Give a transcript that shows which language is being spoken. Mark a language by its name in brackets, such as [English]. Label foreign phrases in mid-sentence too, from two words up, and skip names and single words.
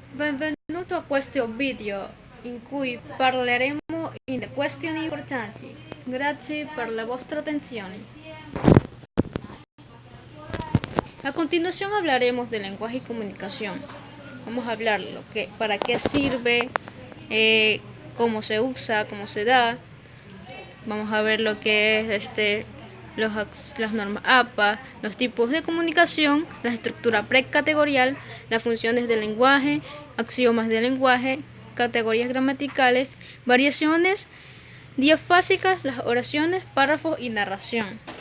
[Italian] Benvenuto a questo video in cui parleremo di questioni importanti. Grazie per la vostra attenzione. [Spanish] A continuación hablaremos de lenguaje y comunicación. Vamos a hablar para qué sirve, cómo se usa, cómo se da. Vamos a ver lo que es las normas APA, los tipos de comunicación, la estructura precategorial, las funciones del lenguaje, axiomas del lenguaje, categorías gramaticales, variaciones diafásicas, las oraciones, párrafos y narración.